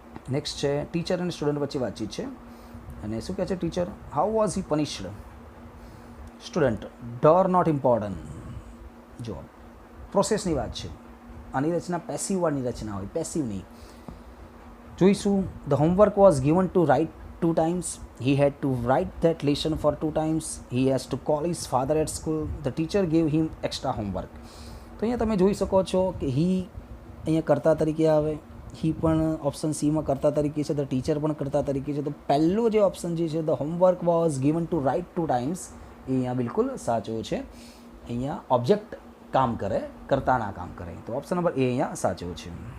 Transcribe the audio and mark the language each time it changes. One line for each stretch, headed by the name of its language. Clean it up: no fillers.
Gujarati: Next છે teacher અને student વચ્ચે વાતચીત છે. અને શું કહે છે teacher?
English: How was he punished.
Gujarati: Student,
English: There not important.
Gujarati: જો પ્રોસેસની વાત છે, આની રચના પેસિવ વાળની રચના હોય, પેસિવ નહીં. જોઈશું.
English: The homework was given to write 2 times. He had to write that lesson for 2 times. He has to call his father at school. The teacher gave him extra homework.
Gujarati: તો અહીંયા તમે જોઈ શકો છો કે હી અહીંયા કર્તા તરીકે આવે. હી પણ ઓપ્શન સીમાં કર્તા તરીકે છે, ધ ટીચર પણ કર્તા તરીકે છે. તો પહેલો જે ઓપ્શન જે છે,
English: the homework was given to write 2 times,
Gujarati: એ અહીંયા બિલકુલ સાચો છે. અહીંયા ઓબ્જેક્ટ કામ કરે, કર્તાના કામ કરે. તો ઓપ્શન નંબર એ અહીંયા સાચો છે.